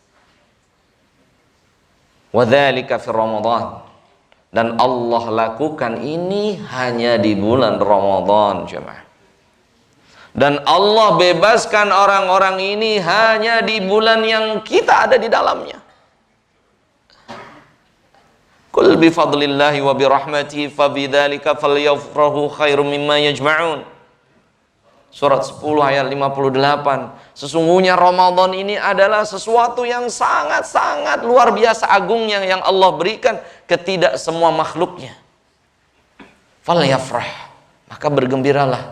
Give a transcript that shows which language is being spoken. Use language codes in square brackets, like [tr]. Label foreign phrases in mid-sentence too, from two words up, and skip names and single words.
[ar] وذلك في رمضان. [id] Dan Allah lakukan ini hanya di bulan Ramadan, jemaah. Dan Allah bebaskan orang-orang ini hanya di bulan yang kita ada di dalamnya. [ar] قل بفضل الله وبرحمته فبذلك فليفرحوا خير مما يجمعون. [id] Surat 10 ayat 58. Sesungguhnya Ramadan ini adalah sesuatu yang sangat-sangat luar biasa agungnya yang Allah berikan ke tidak semua makhluknya. Falyafrah, maka bergembiralah.